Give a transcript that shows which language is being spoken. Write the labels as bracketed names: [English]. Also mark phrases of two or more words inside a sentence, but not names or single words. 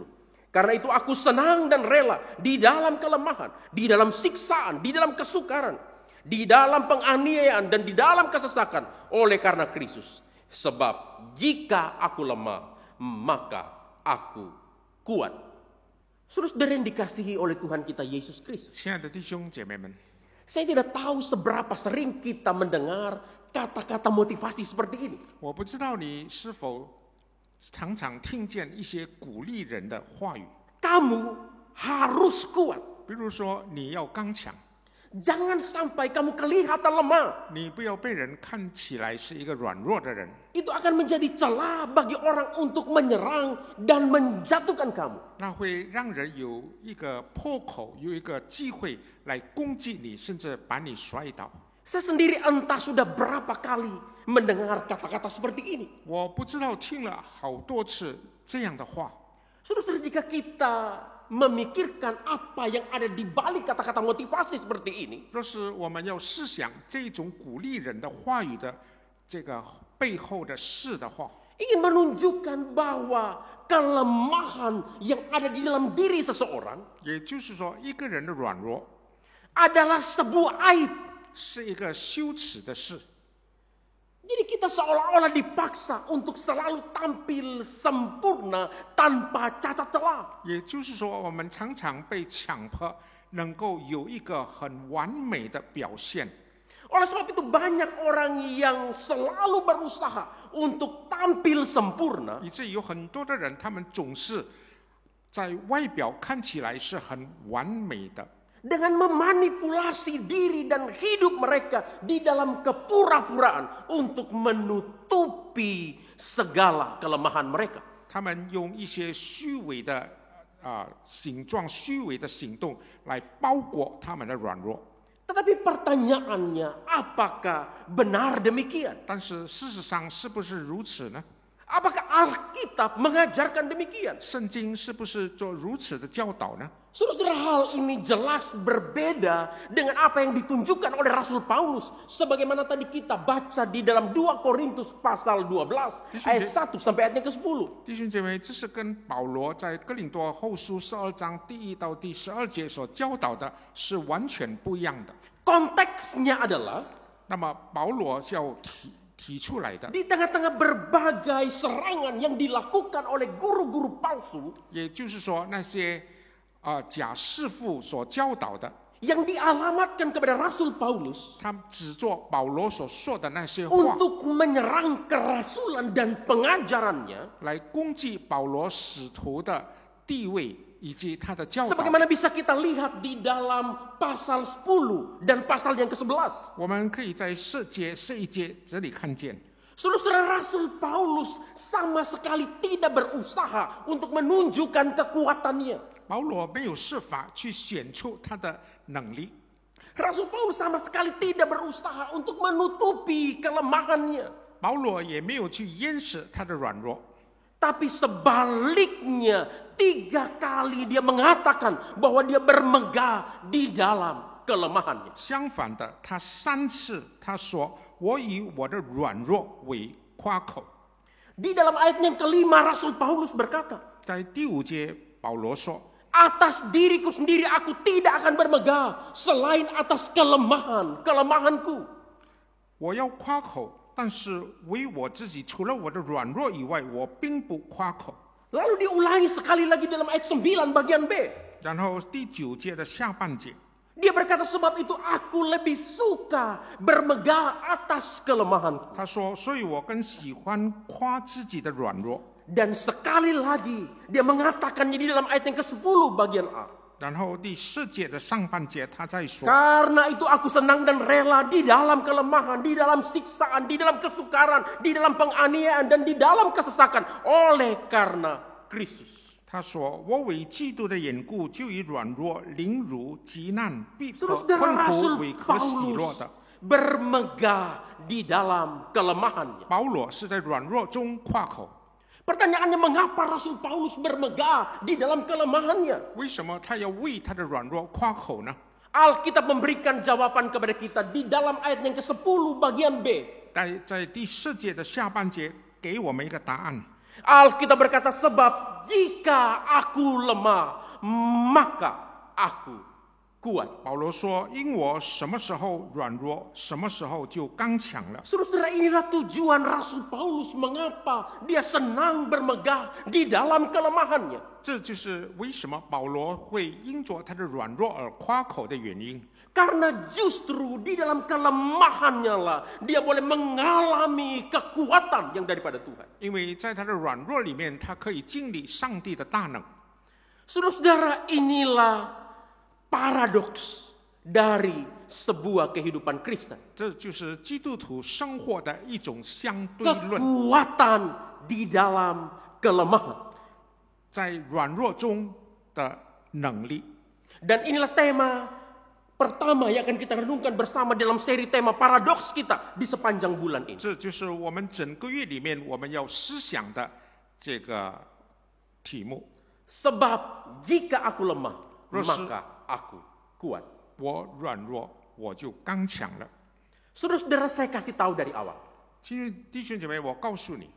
[Indonesian] Karena itu aku senang dan rela di dalam kelemahan, di dalam siksaan, di dalam kesukaran, di dalam penganiayaan dan di dalam kesesakan oleh karena Kristus. Sebab jika aku lemah, maka aku kuat. Saudara yang dikasihi oleh Tuhan kita Yesus Kristus. [Chinese] 亲爱的弟兄姐妹们， [Indonesian] Saya tidak tahu seberapa sering kita mendengar kata-kata motivasi seperti ini. [Chinese] 我不知道你是否常常听见一些鼓励人的话语， [Indonesian] Kamu harus kuat. [Chinese] 比如说你要刚强， [Indonesian] Jangan sampai kamu kelihatan lemah. [Chinese] 你不要被人看起来是一个软弱的人， [Indonesian] Itu akan menjadi celah bagi orang untuk menyerang dan menjatuhkan kamu. [Chinese] 那会让人有一个破口，有一个机会来攻击你，甚至把你摔倒。 [Indonesian] Saya sendiri entah sudah berapa kali mendengar kata-kata seperti ini. [Chinese] 我不知道听了好多次这样的话。 [Indonesian] Saudara, jika kita memikirkan apa yang ada di balik kata-kata motivasi seperti ini, [Chinese] 若是我们要思想这种鼓励人的话语的这个背后的事的话， [Indonesian] ingin menunjukkan bahwa kelemahan yang ada di dalam diri seseorang [Chinese] 也就是说，一个人的软弱 [Indonesian] adalah sebuah aib. [Chinese] 是一个羞耻的事。 [Indonesian] Jadi kita seolah-olah dipaksa untuk selalu tampil sempurna tanpa cacat celah. [Chinese] 也就是说，我们常常被强迫能够有一个很完美的表现。 [Indonesian] Oleh sebab itu banyak orang yang selalu berusaha untuk tampil sempurna. [Chinese] 以至于有很多的人，他们总是在外表看起来是很完美的， [Indonesian] Dengan memanipulasi diri dan hidup mereka di dalam kepura-puraan untuk menutupi segala kelemahan mereka. [Chinese] 他们用一些虚伪的形状、虚伪的行动来包裹他们的软弱。 [Indonesian] Tetapi pertanyaannya, apakah benar demikian? [Chinese] 但是事实上是不是如此呢？ [Indonesian] Apakah Alkitab mengajarkan demikian? [Chinese] 圣经是不是做如此的教导呢？ [Indonesian] Saudara, hal ini jelas berbeda dengan apa yang ditunjukkan oleh Rasul Paulus. Sebagaimana tadi kita baca di dalam 2 Korintus pasal 12 ayat 1 sampai ayatnya ke-10. [Chinese] 弟兄姐妹，这是跟保罗在哥林多后书12章第1到第12节所教导的是完全不一样的。 [Indonesian] Konteksnya adalah [Chinese] 那么保罗要提出来的， [Indonesian] di tengah-tengah berbagai serangan yang dilakukan oleh guru-guru palsu [Chinese] 也就是说那些假师傅所教导的， [Indonesian] yang dialamatkan kepada Rasul Paulus [Chinese] 他指着保罗所说的那些话 [Indonesian] untuk menyerang kerasulan dan pengajarannya, [Chinese] 来攻击保罗使徒的地位以及他的教导。 [Indonesian] sebagaimana bisa kita lihat di dalam pasal 10 dan pasal yang ke-11. [Chinese] 我们可以在11节这里看见， [Indonesian] Saudara, Rasul Paulus sama sekali tidak berusaha untuk menunjukkan kekuatannya. [Chinese] 保罗没有设法去显出他的能力， [Indonesian] Rasul Paulus sama sekali tidak berusaha untuk menutupi kelemahannya. [Chinese] 保罗也没有去掩饰他的软弱， [Indonesian] Tapi sebaliknya 3 kali dia mengatakan bahwa dia bermegah di dalam kelemahannya. [Chinese] 相反的，他3次他说：“我以我的软弱为夸口。” [Indonesian] Di dalam ayat yang ke-5 Rasul Paulus berkata, [Chinese] 在第5节，保罗说 [Indonesian] atas diriku sendiri aku tidak akan bermegah selain atas kelemahanku. [Chinese] 我要夸口，但是为我自己，除了我的软弱以外，我并不夸口。 [Indonesian] Lalu diulangi sekali lagi dalam ayat 9 bagian B. [Chinese] 然后第9节的下半节， [Indonesian] Dia berkata, sebab itu aku lebih suka bermegah atas kelemahanku. [Chinese] 他说：“所以我更喜欢夸自己的软弱。” [Indonesian] Dan sekali lagi dia mengatakannya di dalam ayat yang ke-10 bagian A. [Chinese] 然后第4节的上半节，他在说： [Indonesian] Karena itu aku senang dan rela di dalam kelemahan, di dalam siksaan, di dalam kesukaran, di dalam penganiayaan, dan di dalam kesesakan. Oleh karena Kristus. [Chinese] 他说：“我为基督的缘故，就以软弱、凌辱、急难、逼迫、 [Indonesian] Saudara, [Chinese] 困苦 [Indonesian] Rasul [Chinese] 为可喜乐 [Indonesian] Paulus [Chinese] 的。” [Indonesian] bermegah di dalam kelemahannya. [Chinese] 保罗是在软弱中夸口。 [Indonesian] Pertanyaannya, mengapa Rasul Paulus bermegah di dalam kelemahannya? [Chinese] 为什么他要为他的软弱夸口呢？ [Indonesian] Alkitab memberikan jawaban kepada kita di dalam ayat yang ke-10 bagian B. [Chinese] 在第4节的下半节给我们一个答案。 [Indonesian] Alkitab berkata, sebab jika aku lemah, maka aku kuat. [Chinese] 保罗说：“因我什么时候软弱，什么时候就刚强了。” [Indonesian] Saudara, inilah tujuan Rasul Paulus mengapa dia senang bermegah di dalam kelemahannya. [Chinese] 这就是为什么保罗会因着他的软弱而夸口的原因。 [Indonesian] Karena justru di dalam kelemahannya lah dia boleh mengalami kekuatan yang daripada Tuhan. [Chinese] 因为在他的软弱里面，他可以经历上帝的大能。 [Indonesian] Saudara, inilah paradoks dari sebuah kehidupan Kristen. [Chinese] 这就是基督徒生活的一种相对论， [Indonesian] Kekuatan di dalam kelemahan. [Chinese] 在软弱中的能力。 [Indonesian] Dan inilah tema pertama yang akan kita renungkan bersama dalam seri tema paradoks kita di sepanjang bulan ini. [Chinese] 这就是我们整个月里面我们要思想的这个题目。 [Indonesian] Sebab jika aku lemah, Rasul- maka aku kuat. [Chinese] 我软弱，我就刚强了。 [Indonesian] Saudara-saudara, saya kasih tahu dari awal. [Chinese] 其实弟兄姐妹，我告诉你，